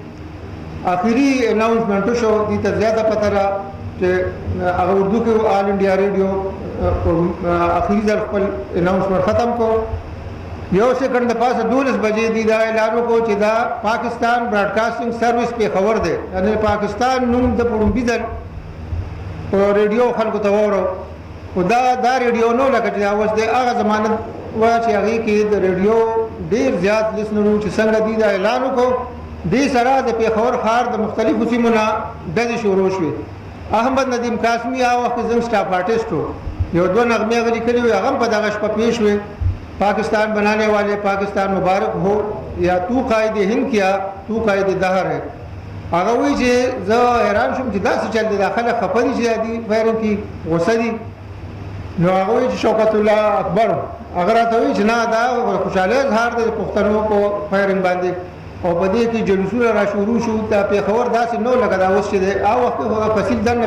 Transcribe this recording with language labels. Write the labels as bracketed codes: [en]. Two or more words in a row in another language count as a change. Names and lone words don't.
[ps] آخري اناونسمنټ شو دې ته زیاته پته را چې هغه اردو کې آل انډیا ریډیو آخري ځل خپل اناونسمنټ ختم کو یو سیکنډ د پاسه 12 بجې دی دا اعلان وکړو چې دا پاکستان براډکاسټینګ سروس پېښور دی یعنې پاکستان نوم د پړومبي ځل په ریډیو خلکو ته واورو خو دا ریډیو نو لکه چې اوس دی هغه زمانه وه چې هغې کې د ریډیو ډېر زیات لسنرو چې څنګه دی دا اعلان وکړو دې سره د پېښور ښار د مختلفو سیمو نه ډزې شروع شوې احمد ندیم قاسمي هغه وخت زموږ [en] staff artist [ps] و یو دوه نغمې هغه لیکلې وې هغه هم په دغه شپه پیش وې [ur] پاکستان بنانے والے پاکستان مبارک ہو یا تو قائد ہند کیا تو قائد دہر ہے [ps] هغه وی چې زه حیران شوم چې داسې چل دی داخله خپه دي چې دي فایرنګ کې غوسه دي نو هغه وی چې شوکت الله اکبر هغه راته وی چې نه دا خوشحاله اظهار د پښتنو په فایرنګ باندې او په دې کې جلوسونه را شروع شو د پېښور داسې نو لګا دا اوس چې دی هغه وخت هغه فصیل دنه